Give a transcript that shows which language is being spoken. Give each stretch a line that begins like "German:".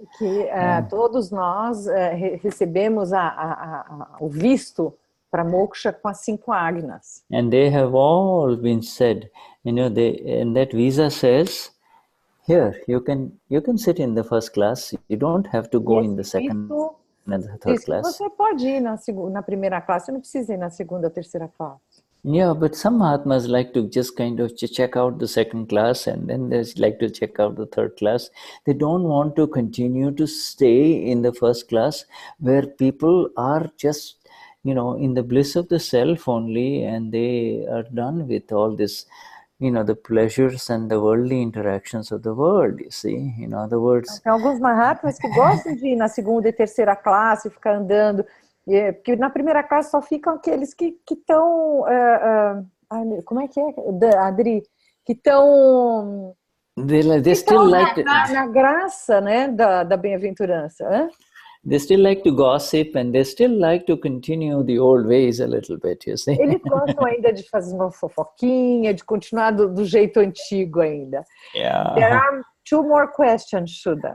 Portuguese: Que todos nós recebemos o visto para moksha com as 5 agnas.
English: And they have all been said, and that visa says, here, you can sit in the first class, you don't have to go in the second.
Portuguese: Você pode ir na primeira classe, você não precisa ir na segunda, terceira classe.
English: Yeah, but some Mahatmas like to just kind of check out the second class and then they like to check out the third class. They don't want to continue to stay in the first class where people are just, in the bliss of the self only, and they are done with all this, the pleasures and the worldly interactions of the world, you see. In other words...
Portuguese: Tem alguns Mahatmas que gostam de ir na segunda e terceira classe, ficar andando, porque na primeira classe só ficam aqueles que estão... como é que é, Adri? Que estão...
English: They still like
Portuguese: na graça, né, da bem-aventurança.
English: They still like to gossip and they still like to continue the old ways a little bit, you see.
Portuguese: Eles gostam ainda de fazer uma fofoquinha, de continuar do jeito antigo ainda.
English: Yeah. There are 2 more questions, Shuddha.